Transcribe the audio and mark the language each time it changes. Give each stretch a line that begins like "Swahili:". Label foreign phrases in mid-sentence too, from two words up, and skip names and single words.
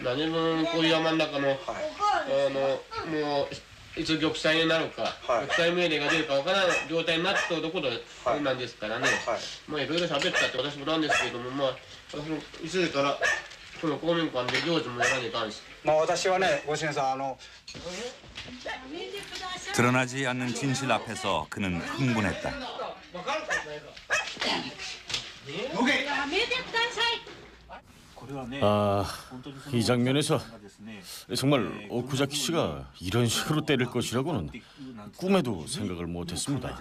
Japanese: 何分こういう山の中の、もういつ玉砕になるか、玉砕命令が出るかわからない状態になっているところなんですからね。まあいろいろ喋ったって私もなんですけれども、まあ私もいつからこの公民館で行事もやらに関して。まあ私はね、ご主人さん
Korean: 드러나지 않는 진실 앞에서 그는 흥분했다. 이 장면에서 정말 오쿠자키 씨가 이런 식으로 때릴 것이라고는 꿈에도 생각을 못했습니다.